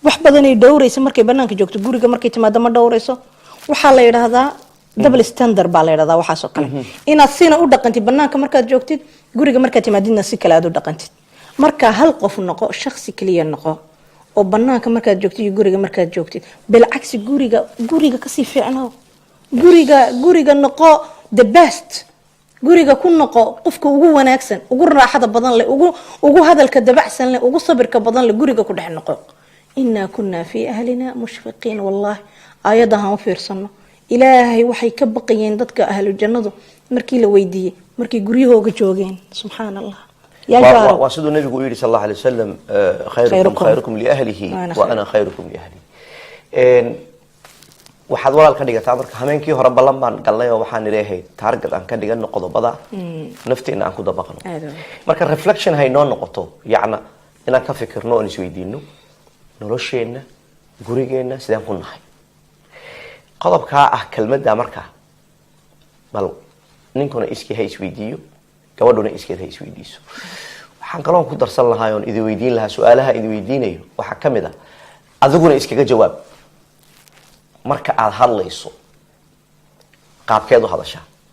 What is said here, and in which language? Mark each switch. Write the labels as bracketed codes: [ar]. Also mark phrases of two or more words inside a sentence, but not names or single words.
[so] wax badan ay dhowrayso markay banaanka joogto guriga markay timaado ma dhowrayso waxaa la yiraahdaa [en] double standard [so] baa la yiraahdaa waxaas oo kale inaad sina u dhaqantid banaanka markaad joogtid guriga markaad timaadidna si kale aad u dhaqantid marka hal qof noqo shakhsi kaliya noqo oo banaanka markaad joogtid iyo guriga markaad joogtid bilcagsi guriga ka sii fiicnaa guriga noqo [en] the best [so] guriga ku noqo qofka ugu wanaagsan ugu raaxada badan leh ugu hadalka dabacsan leh ugu sabirka badan leh guriga ku dhex noqo [ar] إنا كنا في أهلنا مشفقين [so] wallahi ayadahan fiirsano ilaahay waxay ka baqayeen dadka ahlu jannadu markii la weydiiyay markii guryahooga joogeen subhanallah [ar] واسد النبي يقول صلى الله عليه وسلم خيركم لأهله وأنا خيركم لأهلي [so] waxaad walaal ka dhigataa marka hameenkii hore ballan baan galnay oo waxaan ilaahay target aan ka dhigano qodobada nafteena aan ku dabaqno marka reflection hay noo noqoto yacna inaan ka fikirno oo isweydiino nolosheena gurigeena sidaan ku nahay qodobka ah kelmadda marka bal ninkuna iskii hay isweydiiyo gabadhuna iskeed hay isweydiiso waxaan kaloo ku darsan lahaa oo idin weydiin lahaa su'aalaha idin weydiinayo waxa kamid ah adiguna iskaga jawaab marka aad hadlayso qaabkeed u hadashaa